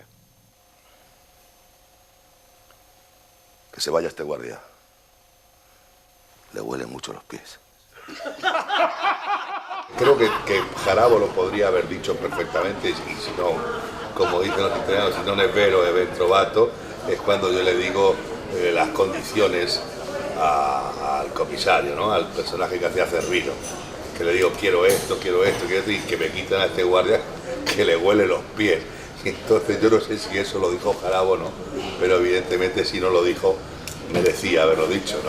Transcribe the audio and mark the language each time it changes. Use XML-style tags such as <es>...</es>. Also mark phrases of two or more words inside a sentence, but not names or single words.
<es>Que se vaya este guardia. le huelen mucho los pies. Creo que Jarabo lo podría haber dicho perfectamente, y si no, como dicen los italianos,</es> <it>si non è vero è ben trovato,</it> <es>es cuando yo le digo las condiciones al comisario, ¿no? Al personaje que hacía Cervino, que le digo quiero esto, y que me quitan a este guardia que le huele los pies. Y entonces yo no sé si eso lo dijo Jarabo o no, pero evidentemente si no lo dijo, merecía haberlo dicho, ¿no?</es>